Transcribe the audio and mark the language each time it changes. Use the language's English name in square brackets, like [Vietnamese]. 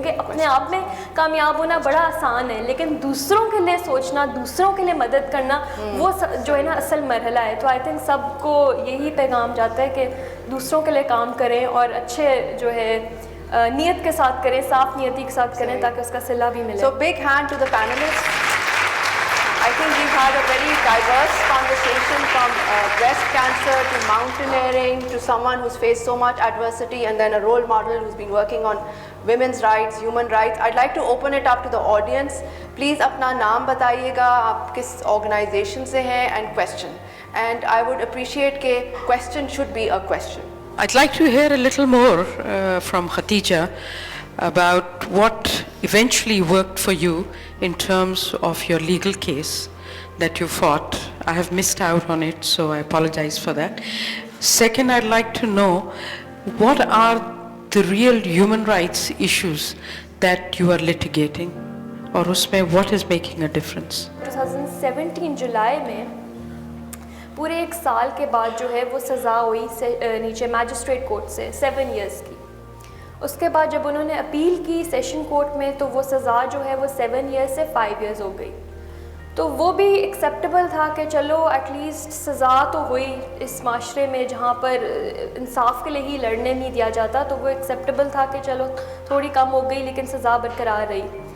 [Urdu] کیونکہ اپنے آپ میں کامیاب ہونا بڑا آسان ہے، لیکن دوسروں کے لیے سوچنا، دوسروں کے لیے مدد کرنا، وہ جو ہے نا اصل مرحلہ ہے. تو آئی تھنک سب کو یہی پیغام جاتا ہے کہ دوسروں کے لیے کام کریں اور اچھے جو ہے نیت کے ساتھ کریں، صاف نیتی کے ساتھ کریں تاکہ اس کا صلہ بھی ملے. [English] So big hand to the panelists. I think we've had a very diverse conversation from breast cancer to mountaineering to someone who's faced so much adversity and then a role model who's been working on women's rights, human rights. I'd like to open it up to the audience. Please [Urdu] اپنا نام بتائیے گا، آپ کس organization سے ہیں [English] and question. And I would appreciate [Urdu] کہ [English] question should be a question. I'd like to hear a little more from Khatija about what eventually worked for you in terms of your legal case that you fought. I have missed out on it, so I apologize for that. Second, I'd like to know what are the real human rights issues that you are litigating, or [Urdu] usme [English] what is making a difference? [Urdu] 2017 جولائی میں پورے ایک سال کے بعد جو ہے وہ سزا ہوئی نیچے میجسٹریٹ کورٹ سے 7 ایئرس کی. اس کے بعد جب انہوں نے اپیل کی سیشن کورٹ میں تو وہ سزا جو ہے وہ 7 ایئرس سے 5 ایئرس ہو گئی. تو وہ بھی ایکسیپٹیبل تھا کہ چلو ایٹ لیسٹ سزا تو ہوئی اس معاشرے میں جہاں پر انصاف کے لیے ہی لڑنے نہیں دیا جاتا، تو وہ ایکسیپٹیبل تھا کہ چلو تھوڑی کم ہو گئی لیکن سزا برقرار رہی.